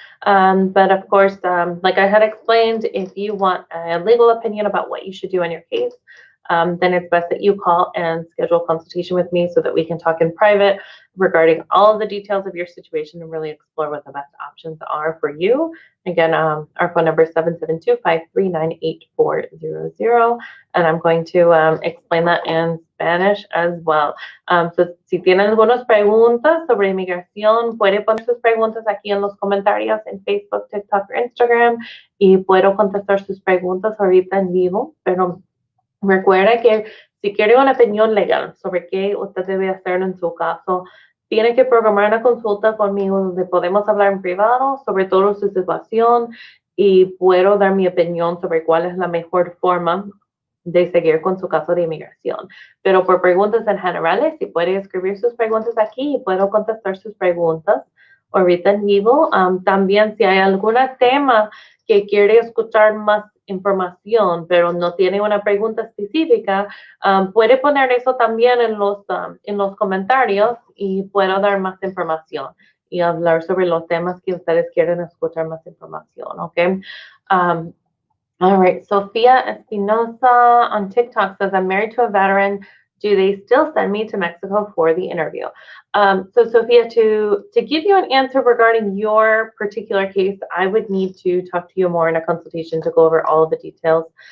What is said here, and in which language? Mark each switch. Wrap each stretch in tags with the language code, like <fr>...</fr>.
<en>But of course, like I had explained, if you want a legal opinion about what you should do in your case, then it's best that you call and schedule a consultation with me so that we can talk in private regarding all of the details of your situation and really explore what the best options are for you. Again, our phone number is 772-539-8400, and I'm going to explain that in Spanish as well.</en> <es>So, si tienen algunas preguntas sobre inmigración, puede poner sus preguntas aquí en los comentarios en Facebook, TikTok o Instagram, y puedo contestar sus preguntas ahorita en vivo, pero recuerda que si quiere una opinión legal sobre qué usted debe hacer en su caso, tiene que programar una consulta conmigo donde podemos hablar en privado sobre toda su situación y puedo dar mi opinión sobre cuál es la mejor forma de seguir con su caso de inmigración. Pero por preguntas en generales, si puede escribir sus preguntas aquí y puedo contestar sus preguntas ahorita en vivo. También si hay algún tema que quiere escuchar más información, pero no tiene una pregunta específica, puede poner eso también en los comentarios y puedo dar más información y hablar sobre los temas que ustedes quieren escuchar más información, ¿ok?</es> <en>All right, Sophia Espinosa on TikTok says, I'm married to a veteran. Do they still send me to Mexico for the interview? So Sophia, to give you an answer regarding your particular case, I would need to talk to you more in a consultation to go over all of the details.</en>